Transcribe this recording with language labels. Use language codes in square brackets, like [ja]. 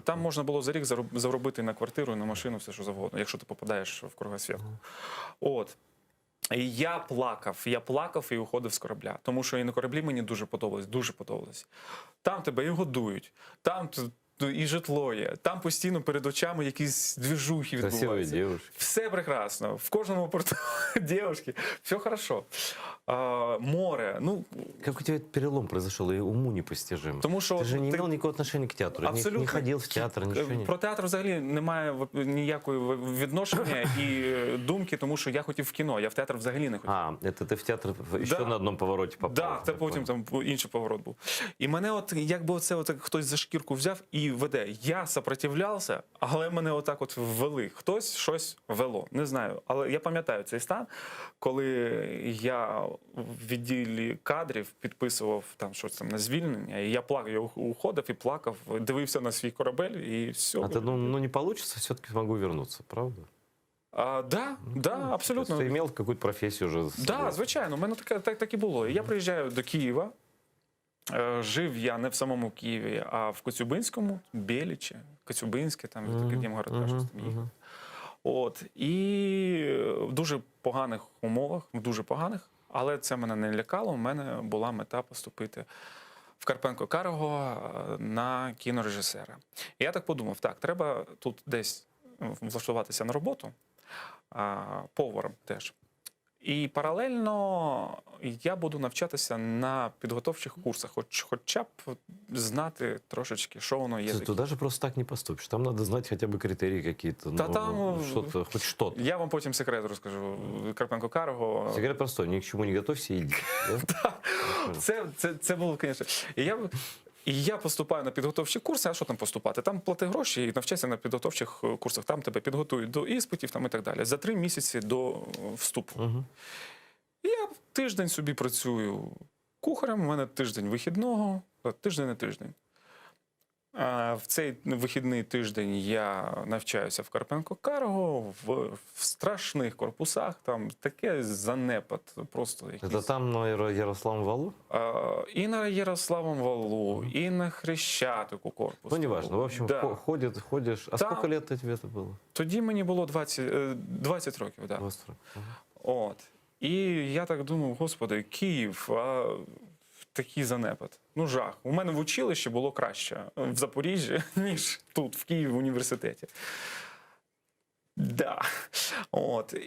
[uk] Там можна було за рік заробити на квартиру, і на машину, все що завгодно, якщо ти попадаєш в кругосвітку. От. І я плакав і уходив з корабля. Тому що і на кораблі мені дуже подобалось. Там тебе і годують, там і житло є, там постійно перед очами якісь двіжухи відбуваються. [ru] Красивые девушки. Все прекрасно. [uk] В кожному порту девушки. [ru] Все хорошо. Море. Ну, Как у тебя этот перелом произошел, и уму непостижимо. [uk] тому що [ru] Ты же не имел никакого отношения к театру, Абсолютно. не ходил в театр, ничего не... [uk] Про театр взагалі немає ніякої відношення і думки, тому що я хотів в кіно, я в театр взагалі не хотів. [ru] А, это ты в театр еще Да. на одном повороте попал. [uk] Так, це потім там інший поворот був. І мене якби хтось за шкірку взяв і веде. Я сопротивлявся, але мене отак ввели. Хтось щось вело, не знаю. Але я пам'ятаю цей стан, коли я в відділі кадрів підписував там щось там на звільнення, і я плакав, я уходив і плакав, дивився на свій корабель і все. [ru] А ты думал, ну не получится, все-таки смогу вернуться, правда? Да, абсолютно. Ты имел какую-то профессию уже? [uk] Да, звичайно, у мене так і було. І я приїжджаю до Києва. Жив я не в самому Києві, а в Коцюбинському, Бєлічі, Коцюбинське, там, Дім город, щось там їхав. От, і в дуже поганих умовах, в дуже поганих, але це мене не лякало. У мене була мета поступити в Карпенко-Карго на кінорежисера. І я так подумав, так, треба тут десь влаштуватися на роботу, поваром теж. І паралельно я буду навчатися на підготовчих курсах, хоча б знати трошечки, що воно є. [ru] Туда же просто так не поступишь. Там надо знать хотя бы критерии какие-то. [uk] Та там [ru] что-то, хоть что-то. [uk] Я вам потім секрет розкажу. Карпенко-Карго. [ru] Секрет простой. Ни к чему не готовься и иди. Да? [uk] Це було, звісно. І я поступаю на підготовчі курси, а що там поступати? Там плати гроші і навчайся на підготовчих курсах. Там тебе підготують до іспитів там, і так далі. За 3 місяці до вступу. Угу. І я тиждень собі працюю кухарем, у мене тиждень вихідного, тиждень на тиждень. В цей вихідний тиждень я навчаюся в Карпенко-Карго, в страшних корпусах, там таке занепад, просто якийсь. [ru] Это там на Ярославом Валу? [uk] І на Ярославом Валу, і на Хрещатику корпус. [ru] Ну, неважно. В общем, да. ходишь. А Там- сколько лет тебе это было? [uk] Тоді мені було 20 років, да. 20 років. Ага. От. І я так думав, господи, Київ, такий занепад. Ну, жах. У мене в училищі було краще в Запоріжжі, ніж тут, в Києві, в університеті. Да. От.